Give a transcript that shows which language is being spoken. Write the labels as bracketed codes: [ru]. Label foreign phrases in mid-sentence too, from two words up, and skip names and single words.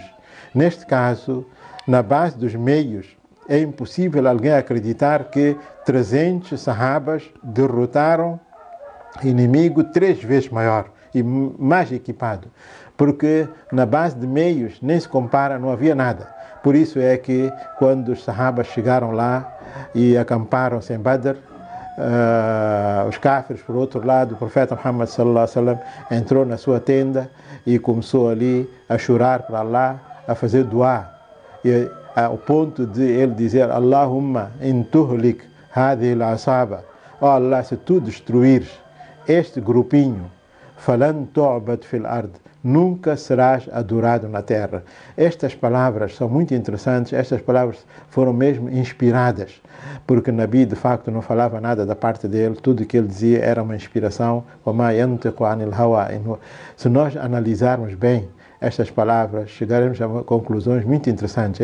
[pt] Neste caso, na base dos meios, é impossível alguém acreditar que 300 sahabas derrotaram inimigo 3 vezes maior e mais equipado, porque na base de meios nem se compara, não havia nada. Por isso é que quando os sahabas chegaram lá e acamparam-se em Badr, os cáfirs, por outro lado, o profeta Muhammad [ar] صلى الله عليه وسلم [pt] entrou na sua tenda e começou ali a chorar para Allah, a fazer dua, e ao ponto de ele dizer: [ar] اللهم إن تهلك هذه العصابة, [pt] oh Allah, se tu destruires este grupinho, [ar] فلن تعبد في الأرض, [pt] nunca serás adorado na terra. Estas palavras são muito interessantes. Estas palavras foram mesmo inspiradas, porque Nabi de facto não falava nada da parte dele, tudo que ele dizia era uma inspiração. Se nós analisarmos bem estas palavras, chegaremos a conclusões muito interessantes.